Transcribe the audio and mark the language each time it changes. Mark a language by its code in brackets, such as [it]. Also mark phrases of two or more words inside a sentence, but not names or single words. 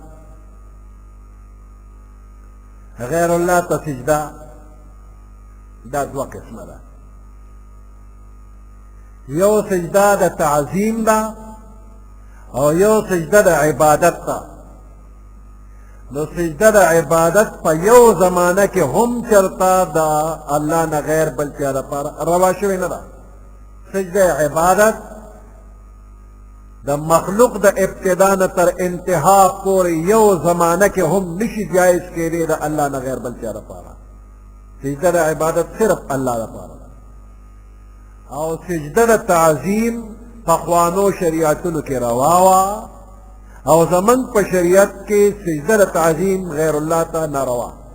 [ps] गैर अल्लाह तसिजदा दा दो किस्म दा यो सजदा दा ताज़ीम दा और यो सजदा दा इबादत दा नो सजदा दा इबादत पर यो जमाना के हम चरता दा अल्लाह न गैर बल्कि रवा शुवे न दा सजदा इबादत د مخلوق د ابتدا نه تر انتها پورې یو زمانه کې هم نشي جایز کېدی د الله نه غیر بل چا لپاره سجده د عبادت صرف الله لپاره او سجده د تعظیم پخوانو شریعتونو کې روا وه او زمونږ په شریعت کې سجده د تعظیم غیر الله ته ناروا